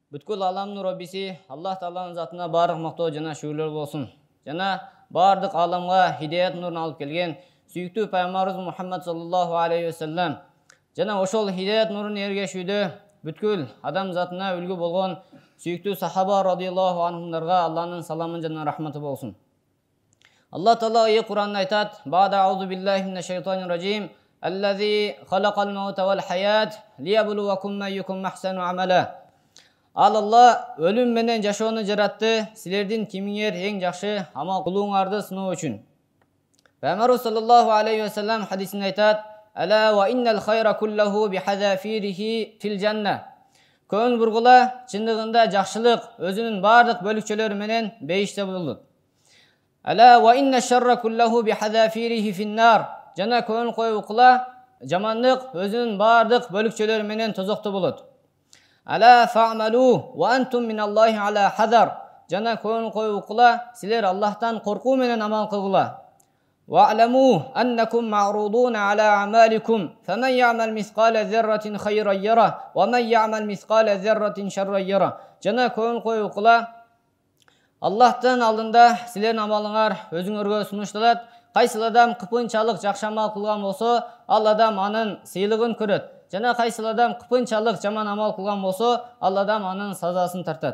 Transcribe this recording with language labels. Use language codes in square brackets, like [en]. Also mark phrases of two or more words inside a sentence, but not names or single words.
[ky] Бүткүл аламдын Роббиси Аллах Тааланын затына барлык мактоо жана шүгүрлөр болсун. Жана бардык аламга хидаят нурун алып келген сүйүктүү пайгамбарыбыз Мухаммад [ar] صلى الله عليه وسلم [ky] жана ошол хидаят нурун эргешүүдө бүткүл адам затына үлгү болгон сүйүктүү сахаба радияллаху анхумдарга Алланын саламы жана рахматы болсун. Аллах Таала ий Куранда айтат: [ar] "بعد أعوذ بالله من الشيطان الرجيم. الذي خلق الموت والحياة ليبلوكم أيكم أحسن عملا." [ky] Ал Алла өлүм менен жашоону жаратты, силердин кимиңер эң жакшы амал кылууңарды сыноо үчүн. [ar] Пайгамбар صلى الله عليه وسلم [ky] хадисинде айтат: [ar] "ألا وإن الخير كله بحذافيره في الجنة." [ky] Көңүл бургула, чындыгында жакшылык өзүнүн бардык бөлүкчөлөрү менен бейиште болот. [ar] ألا وإن الشر كله بحذافيره في النار. [ky] Жана көңүл коюп укула, жамандык өзүнүн бардык бөлүкчөлөрү менен тозокто болот. [ar] ألا فاعملوا وأنتم من الله على حذر. [ky] Жана көңүл коюп укула, силер Аллахтан коркуу менен амал кылгыла. [ar] واعلموا أنكم معروضون على أعمالكم فمن يعمل مثقال ذرة خيرا يره ومن يعمل مثقال ذرة شرا يره. [ky] Жана көңүл коюп укула, Аллахтын алдында силердин амалыңар өзүңөргө сунушталат. Кайсыл адам кыпынчалык жакшы амал кылган болсо, ал адам анын сыйлыгын көрөт. Жана кайсыл адам кыпынчалык жаман амал кылган болсо, ал адам анын сазасын тартат.